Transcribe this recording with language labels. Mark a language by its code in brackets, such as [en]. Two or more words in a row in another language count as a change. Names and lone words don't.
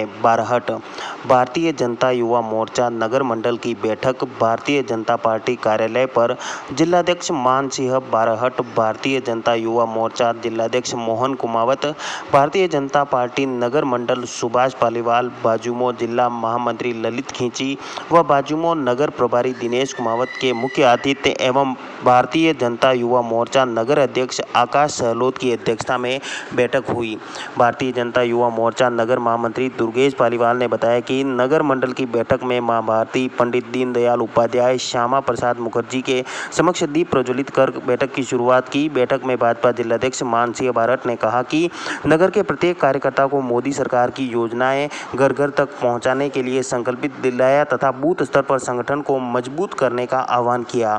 [hi] बारहट भारतीय जनता युवा मोर्चा नगर मंडल की बैठक भारतीय जनता पार्टी कार्यालय पर जिलाध्यक्ष मान सिंह बारहट, भारतीय जनता युवा मोर्चा जिलाध्यक्ष मोहन कुमावत, भारतीय जनता पार्टी नगर मंडल सुभाष पालीवाल, बाजूमो जिला महामंत्री ललित खींची व बाजूमो नगर प्रभारी दिनेश कुमावत के मुख्य आतिथ्य एवं भारतीय जनता युवा मोर्चा नगर अध्यक्ष आकाश सहलोत की अध्यक्षता में बैठक हुई। भारतीय जनता युवा मोर्चा नगर महामंत्री दुर्गेश पालीवाल ने बताया कि नगर मंडल की बैठक में मां भारती, पंडित दीनदयाल उपाध्याय, श्यामा प्रसाद मुखर्जी के समक्ष दीप प्रज्वलित कर बैठक की शुरुआत की। बैठक में भाजपा जिलाध्यक्ष मान सिंह बारहट ने कहा कि नगर के प्रत्येक कार्यकर्ता को मोदी सरकार की योजनाएं घर घर तक पहुंचाने के लिए संकल्पित दिलाया तथा बूथ स्तर पर संगठन को मजबूत करने का आह्वान किया।